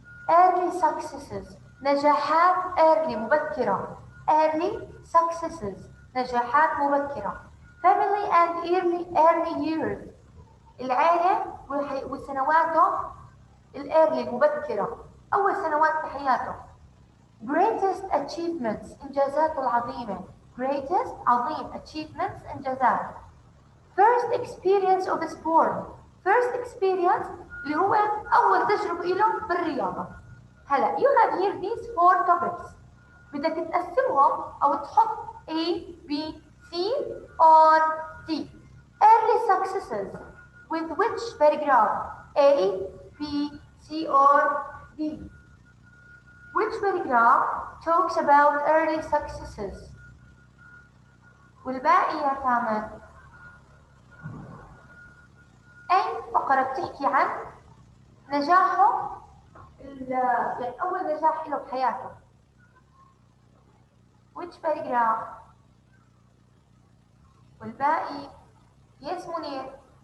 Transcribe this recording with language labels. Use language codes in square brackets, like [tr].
[en] Early successes [ar] نجاحات [en] early [ar] مبكرة. [en] Early successes [ar] نجاحات مبكرة. [en] Family and early years [ar] العائلة وسنواته الearly المبكرة أول سنوات في حياته. [en] Greatest achievements [ar] إنجازاته العظيمة. [en] Greatest [ar] عظيم [en] achievements [ar] إنجازات. [en] First experience of sport. First experience [ar] اللي هو أول تجربة له بالرياضة. هلا [en] you have here these 4 topics. [ar] بدك تقسمهم أو تحط [en] A, B, C or D. Early successes with which paragraph? A, B, C or D? Which paragraph talks about early successes? [ar] والباقي يا تامر أي فقرة بتحكي عن نجاحه يعني أول نجاح له بحياته. [en] which paragraph؟ [ar] والباقي يس منير.